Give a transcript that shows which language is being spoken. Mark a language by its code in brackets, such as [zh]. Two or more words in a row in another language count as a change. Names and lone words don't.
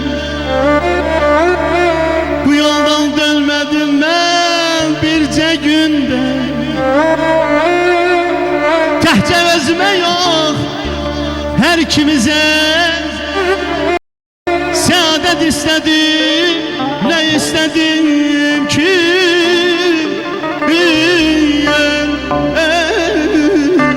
[tr] bu yoldan dönmedim ben birce günde. [az] Təhcə özümə yox, hər ikimize [tr] saadet istedim, ne istedim ki?